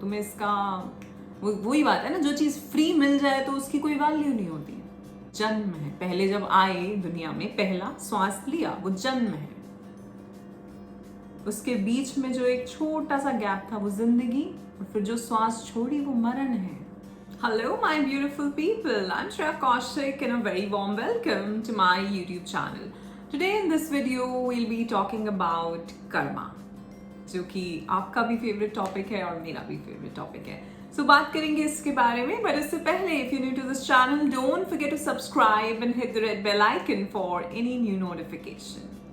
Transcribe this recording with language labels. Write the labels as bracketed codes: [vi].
[hi] तुम्हें इसका वही बात है ना, जो चीज फ्री मिल जाए तो उसकी कोई वैल्यू नहीं होती है। जन्म है, पहले जब आए दुनिया में पहला श्वास लिया वो जन्म है। उसके बीच में जो एक छोटा सा गैप था वो जिंदगी, और फिर जो श्वास छोड़ी वो मरण है। [en] Hello my beautiful people, I'm Shreya Kaushik and a very warm welcome to my YouTube channel. Today in this video we'll be talking about karma, [hi] जो कि आपका भी फेवरेट टॉपिक है और मेरा भी फेवरेट टॉपिक है। [en] So [hi] बात करेंगे इसके बारे में, [en] but [hi] इससे पहले [en] if you're new to this channel, don't forget to subscribe and hit the red bell icon for any new notification.